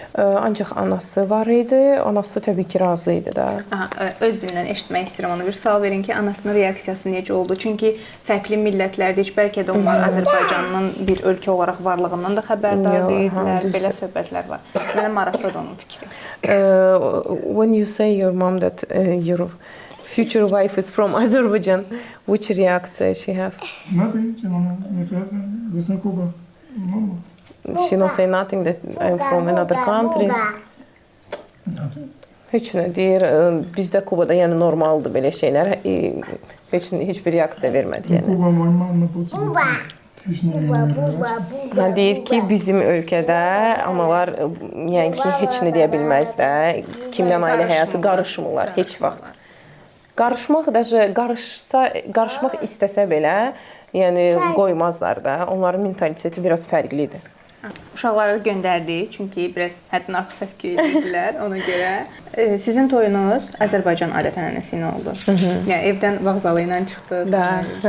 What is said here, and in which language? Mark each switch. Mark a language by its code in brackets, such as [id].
[az] Ancaq anası var idi. Anası təbii ki, razı idi da. Aha, öz dilindən eşitmək istəyirəm. Ona bir sual verin ki, anasının reaksiyası necə oldu? Çünki fərqli millətlərdə heç bəlkə də onlar Azərbaycanın bir ölkə olaraq varlığından da xəbərdar deyildilər. Belə söhbətlər var. Mənə maraqlıdır onun fikri. [en] When you say your mom that your future wife is from Azerbaijan, which reaction she have? Nothing, [ru] не связано. Здесь не Куба. [en] She don't say nothing that I'm from another country. Nothing. [az] Heç nə deyir. Bizdə Kubada yəni normaldır belə şeylər. Heç bir reaksiya vermədi yəni. [tr] Куба, [ru] мой мама, [tr] Hiç ne bilmiyorum. [az] Deyir ki, bizim ölkədə analar yəni ki, heç nə deyə bilməz də. Kimdən ailə həyatı qarışmırlar heç vaxt. Qarışmaq qarışmaq istəsə belə, yəni qoymazlar da. Onların mentaliteti biraz fərqlidir. Uşaqları göndərdik, çünki biraz həddən artıq səs-küy edirlər ona görə. Sizin toyunuz Azərbaycan adət-ənənəsi ilə oldu. Yəni evdən vağzalı ilə çıxdınız.